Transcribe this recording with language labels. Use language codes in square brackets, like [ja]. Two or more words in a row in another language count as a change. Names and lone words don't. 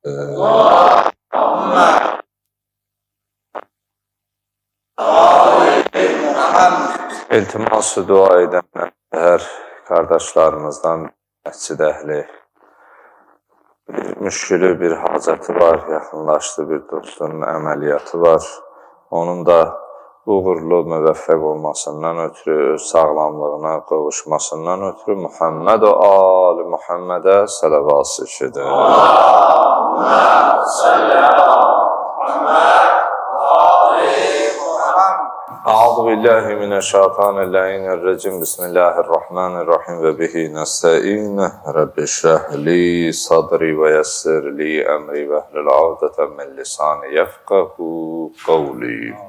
[az] İltiması dua edən hər qardaşlarımızdan məscid əhli bir müşkülü, bir hacəti var, yaxınlaşdı bir dostunun əməliyyatı var. Onun da uğurlu, müvəffəq olmasından ötürü, sağlamlığına qovuşmasından ötürü Muhammed o Ali Muhammedə sələvası eşidir. [ar] اللهم صل على محمد أعوذ بالله من الشيطان اللعين الرجيم بسم الله الرحمن الرحيم وبه نستعين رب اشرح لي صدري ويسر لي أمري واحلل عقدة من لساني يفقهوا قولي